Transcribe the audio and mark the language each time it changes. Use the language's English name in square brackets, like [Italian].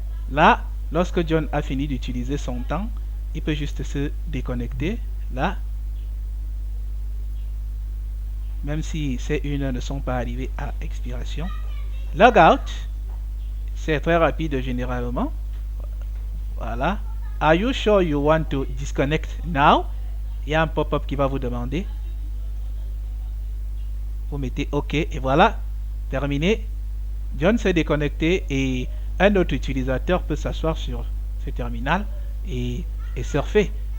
[French] Là, lorsque John a fini d'utiliser son temps, il peut juste se déconnecter. Là, même si ces 1 heure ne sont pas arrivées à expiration. Logout, c'est très rapide généralement. Voilà. [English] Are you sure you want to disconnect now? [French] Il y a un pop-up qui va vous demander. Vous mettez OK et voilà, terminé. John s'est déconnecté et un autre utilisateur peut s'asseoir sur ce terminal et surfer.